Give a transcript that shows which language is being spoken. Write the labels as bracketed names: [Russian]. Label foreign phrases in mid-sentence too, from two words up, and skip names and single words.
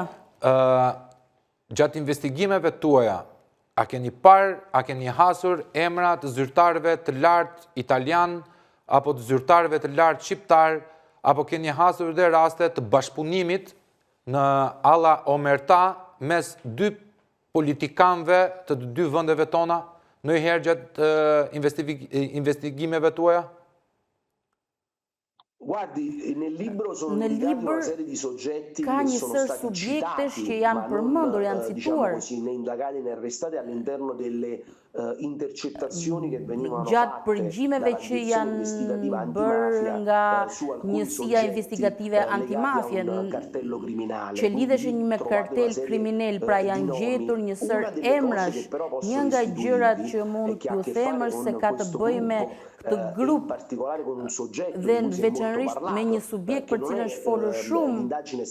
[Albanian] Gjatë investigimeve tuaja, a keni parë, a keni hasur emra të zyrtarëve të lartë italian apo të zyrtarëve të lartë shqiptar, apo keni hasur dhe raste të bashkëpunimit në [Italian] alla omerta [Albanian] mes dy politikanëve të dy vendeve tona? Në i herë gjatë investigimeve tuaja? [Italian] Guardi, nel libro sono indicati una serie di soggetti [Albanian] ka [Italian] che [Albanian] një [Italian] sono [Albanian] sër [Italian] stati [Albanian] subjektesh [Italian] citati, [Albanian] që janë përmendur, janë cituar. [Italian] né indagati né arrestati all'interno delle intercettazioni che venivano [Albanian] gjatë përgjimeve që janë bërë nga njësia investigative antimafje që lidheshin me kartel kriminal, pra janë gjetur një sër emrash. Një nga gjërat që mund t'ju them është se ka të bëjë me këtë grup dhe veçanërisht me një subjekt për cilën është folur shumë.